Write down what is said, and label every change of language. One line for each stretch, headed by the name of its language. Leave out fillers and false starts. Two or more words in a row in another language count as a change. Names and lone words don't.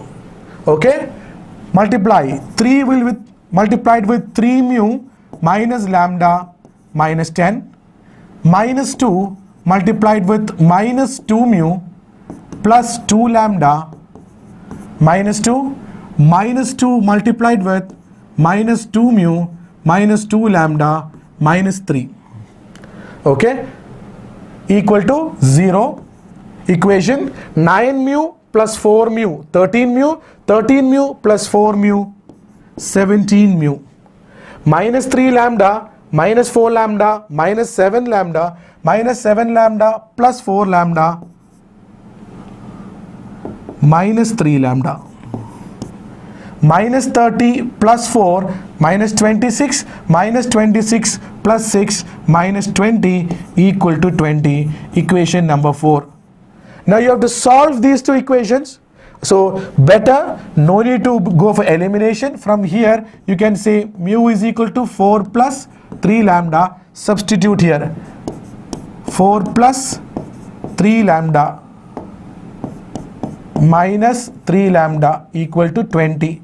English: Okay, multiply 3 will with multiplied with 3 mu minus lambda minus 10, minus 2 multiplied with minus 2 mu plus 2 lambda minus 2, minus 2 multiplied with minus 2 mu minus 2 lambda minus 3. Okay, equal to 0. Equation 9 mu plus 4 mu, 13 mu, 13 mu plus 4 mu, 17 mu, minus 3 lambda minus 4 lambda minus 7 lambda minus 7 lambda plus 4 lambda minus 3 lambda, minus 30 plus 4 minus 26 minus 26 plus 6 minus 20 equal to 20, equation number 4. Now you have to solve these two equations. So better, no need to go for elimination. From here you can say mu is equal to 4 plus 3 lambda. Substitute here, 4 plus 3 lambda minus 3 lambda equal to 20.